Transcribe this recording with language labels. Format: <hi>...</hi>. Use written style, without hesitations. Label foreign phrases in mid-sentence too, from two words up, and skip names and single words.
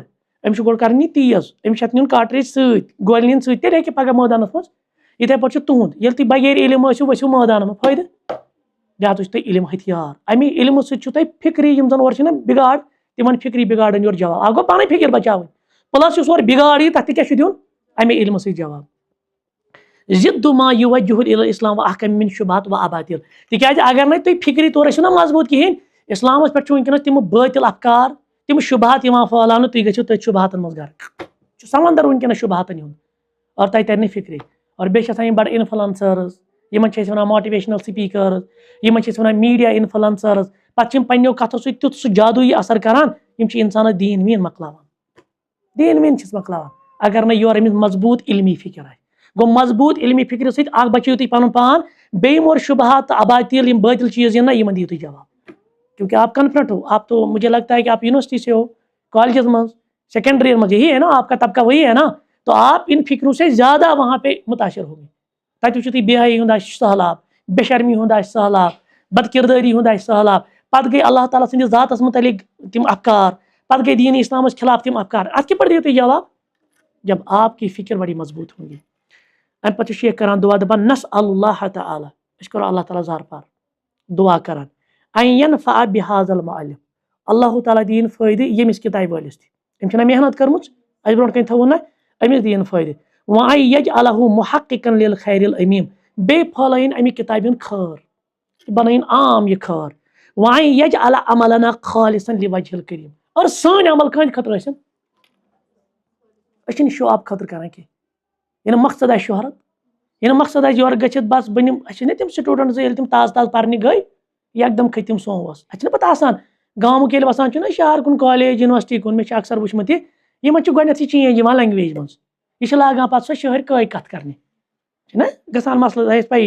<ks>أمِس چھُ گۄڈٕ کَرٕنۍ یہِ تیز، أمِس چھِ اَتھ نیُن کاٹریج سۭتۍ، گولہِ نِنۍ سۭتۍ، تیٚلہِ ہیٚکہِ پگاہ مٲدانس منٛز. یِتھٕے پٲٹھۍ چھُ تُہُنٛد، ییٚلہِ تُہۍ بغیر علم ٲسِو ؤسِو مٲدانس منٛز، فٲیدٕ؟ لہذا چھُ تۄہہِ علم ہتھیار. اَمہِ علمہٕ سۭتۍ چھُ تۄہہِ فکری یِم زن اورٕ چھِنہ بِگاڑ، تِمن فکری بِگاڑن یورٕ جواب. اکھ گوٚو پنٕنۍ فکر بچاوٕنۍ، پلس یُس اورٕ بِگاڑ یی تتھ تہِ کیٛاہ چھُ دیُن؟ اَمے علمہٕ سۭتۍ جواب.</ks> <ar>ضد ما یوجہ الی الاسلام و احکم من شبہات و اباطل،</ar> <ks>تِکیازِ اگر نہٕ تُہۍ فکری طور ٲسِو نا مضبوٗط کِہینۍ، اسلامس پٮ۪ٹھ چھُ وٕنکٮ۪نس تِم بٲطل افکار، تِم شبہات یِوان پھٲلاونہٕ، تُہۍ گٔژھِو تٔتھۍ شبہاتن منٛز غرق. چھُ سمندر وٕنکٮ۪نس شبہاتن ہُنٛد، اور تۄہہِ ترِ نہٕ فکری. اور بیٚیہِ چھِ آسان یِم بڑٕ انفلنسٲرٕز، یِمن چھِ أسۍ ونان</ks> <en>motivational speakers,</en> <ks>یِمن چھِ أسۍ ونان</ks> <en>media influencers.</en> <ks>پتہٕ چھِ یِم پننیو کتھو سۭتۍ تیُتھ سُہ جادویی اثر کران، یِم چھِ انسانس دیٖن ویٖن مۄکلاوان، دیٖن ویٖن چھِس مۄکلاوان اگر نہٕ یورٕ أمِس مضبوٗط علمی فکر آسہِ. گوٚو مضبوٗط علمی فکرِ سۭتۍ اکھ بچٲیِو تُہۍ پنُن پان، بیٚیہِ یِم اورٕ شبہات تہٕ اباطل یِم بٲطل چیٖز یِن نا، یِمن دِیِو تُہۍ جواب.</ks> <ur>کیونکہ آپ کنفرنٹ ہو، آپ تو مجھے لگتا ہے کہ آپ یونیورسٹی سے ہو، کالجز میں، سیکنڈری میں، یہی ہے نا آپ کا طبقہ، وہی ہے نا، تو آپ ان فکروں سے زیادہ وہاں پہ متاثر ہوں گے.</ur> <ks>تتہِ وٕچھِو تُہۍ بے حیائی ہُنٛد آسہِ سہلاب، بے شرمی ہُنٛد آسہِ سہلاب، بد کردٲری ہُنٛد آسہِ سہلاب، پتہٕ گٔے اللہ تعالیٰ سٕنٛدِس ذاتس متعلق تِم افکار، پتہٕ گٔے دیٖن اسلامس خلاف تِم افکار. اتھ کِتھ پٲٹھۍ دِیِو تُہۍ جواب؟</ks> <ur>جب آپ کی فکر بڑی مضبوط ہوں گی.</ur> <ks>امہِ پتہٕ چھُ شیخ کران دعا دپان</ks> <ar>نسأل اللہ تعالیٰ،</ar> <ks>أسۍ کرو اللہ تعالیٰ زار پار دعا کران،</ks> <ar>ان ينفع بهذا المعلم،</ar> <ks>اللہ تعالیٰ دِیِن فٲیدٕ ییٚمِس کِتابہِ وٲلِس تہِ، أمۍ چھِنہ محنت کٔرمٕژ، اَسہِ برونٛٹھ کَنۍ تھوٚوُن نہ، أمِس دِیِن فٲیدٕ.</ks> <ar>وان یجعلہ محققا للخیر الامیم،</ar> <ks>بیٚیہِ پھٲلٲیِن اَمہِ کِتابہِ ہُنٛد خٲر، بنٲیِن عام یہِ خٲر.</ks> <ar>وان یجعل عملنا خالصا لوجہ الکریم،</ar> <ks>اور سٲنۍ عمل کٕہٕنٛدِ خٲطرٕ ٲسِن، أسۍ چھِنہٕ</ks> <en>show off</en> <ks>خٲطرٕ کران کینٛہہ. یہِ نہٕ مقصد آسہِ شہرت، یہِ نہٕ مقصد آسہِ یورٕ گٔژھِتھ بس بہٕ نِمہٕ. اَسہِ چھِنہ تِم سٹوٗڈنٛٹ زٕ ییٚلہِ تِم تازٕ تازٕ پرنہِ گٔے یکدم کھٔتۍ تِم سوموس. اَسہِ چھِنہ پتہ آسان گامُک ییٚلہِ وسان چھُنہ شہر کُن</ks> <en>college university</en> <ks>کُن، مےٚ چھُ اکثر وٕچھمُت یہِ، یِمن چھُ گۄڈنٮ۪تھٕے چینج یِوان لینگویج منٛز، یہِ چھِ لاگان پتہٕ سۄ شہرۍ کٲے کتھ کرنہِ، چھُنہ گژھان مسلہٕ اَسہِ پیی.</ks>